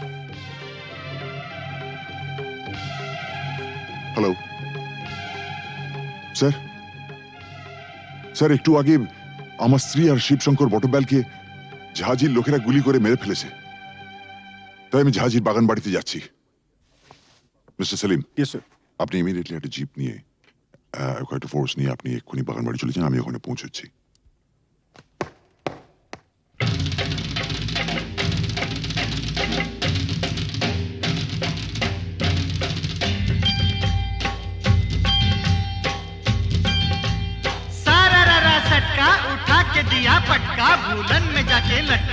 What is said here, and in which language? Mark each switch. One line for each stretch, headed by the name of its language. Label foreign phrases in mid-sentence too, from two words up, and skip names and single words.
Bangla: হ্যালো স্যার, স্যার একটু আগে আমার স্ত্রী আর শিবশঙ্কর বটব্যালকে জাহাজির লোকেরা গুলি করে মেরে ফেলেছে। তাই আমি জাহাজির বাগান বাড়িতে যাচ্ছি। মিস্টার সেলিম,
English: Yes sir.
Bangla: আপনি ইমিডিয়েটলি একটা জিপ নিয়ে কয়েকটা ফোর্স নিয়ে আপনি এক্ষুনি বাগান বাড়ি চলে যান, আমি ওখানে পৌঁছচ্ছি।
Hindi: सारा रारा सटका उठा के दिया पटका, भूलन में जाके लटका।